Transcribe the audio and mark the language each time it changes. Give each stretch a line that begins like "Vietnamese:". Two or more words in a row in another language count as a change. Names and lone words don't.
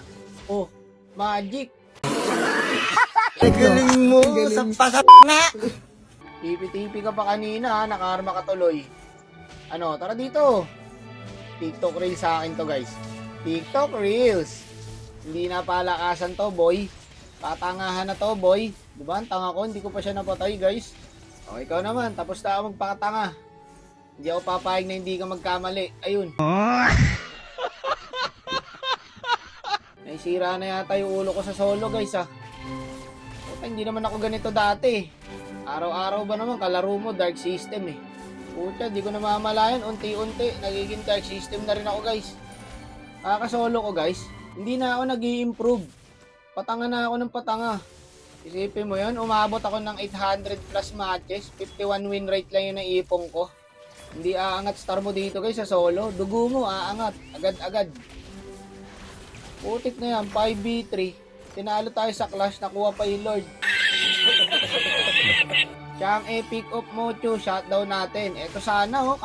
Filipino: Oh, magic. Galing mo, sa na. Tipi-tipi ka pa kanina ha, nakarma ka tuloy. Ano, tara dito. TikTok Reels sa akin to guys. TikTok Reels. Hindi na palakasan to boy. Patangahan na to boy. Diba, ang tanga ko, hindi ko pa siya napatay guys. O, ikaw naman, tapos na ako magpakatanga. Hindi ako papayag na hindi ka magkamali. Ayun. Naisira na yata yung ulo ko sa solo guys ha. Puta, hindi naman ako ganito dati. Araw-araw ba naman kalaro mo
English: dark system
Filipino: eh. Puta, di ko na mamalayan. Unti-unti, nagiging
English: dark system
Filipino: na rin ako guys. Kakasolo ko guys, hindi na ako nag-i-improve. Patanga na ako ng patanga. Isipin mo yun, umabot ako ng 800
English: plus matches.
Filipino: 51
English: win rate
Filipino: lang yung naipong ko. Hindi aangat star mo dito guys sa solo. Dugo mo aangat. Agad-agad. Putik na yan. 5v3. Tinalo tayo sa clash. Nakuha pa yung Lord. Siya ang epic of Mocho. Shutdown natin. Eto sana oh.